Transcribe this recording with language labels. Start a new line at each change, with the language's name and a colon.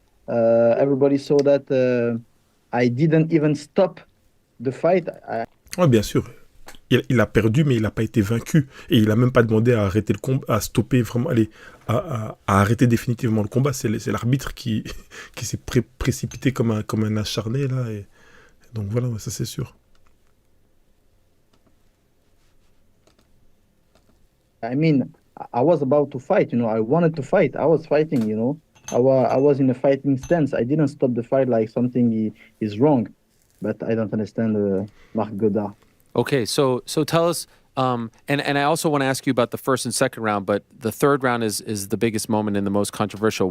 English: Everybody saw that I didn't even stop the fight.
French: Ouais, bien sûr. Il a perdu, mais il n'a pas été vaincu. Et il n'a même pas demandé à arrêter le combat, à stopper vraiment, à arrêter définitivement le combat. C'est l'arbitre qui s'est précipité comme un acharné, là. Et donc voilà, ça c'est sûr.
English: I mean, I was about to fight, I wanted to fight. I was fighting, I was in a fighting stance. I didn't stop the fight like something is wrong. But I don't understand Marc Godard. Okay, so tell us, and I also want to ask you about the first and second round, but the third round is the biggest moment and the most controversial.